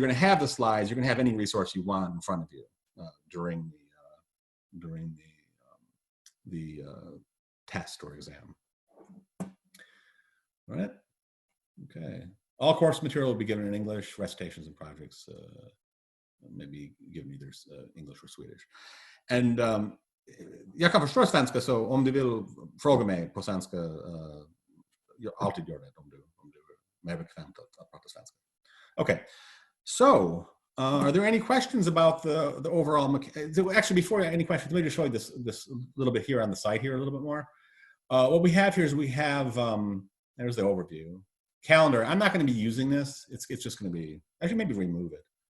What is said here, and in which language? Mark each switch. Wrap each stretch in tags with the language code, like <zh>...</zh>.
<en>So you're going to have the slides. You're going to have any resource you want in front of you during the test or exam. All right. Okay. All course material will be given in English. Recitations and projects. Maybe given either English or Swedish. And</en> <sv>jag kan förstå svenska, så om du vill fråga mig på svenska, jag alltid gör det om du är mer bekvämt att prata svenska.</sv> <en>Okay, so are there any questions about the overall? Actually, before any questions, let me just show you this little bit here on the site here a little bit more. What we have here is we have there's the overview calendar. I'm not going to be using this. It's just going to be, actually maybe remove it.</en>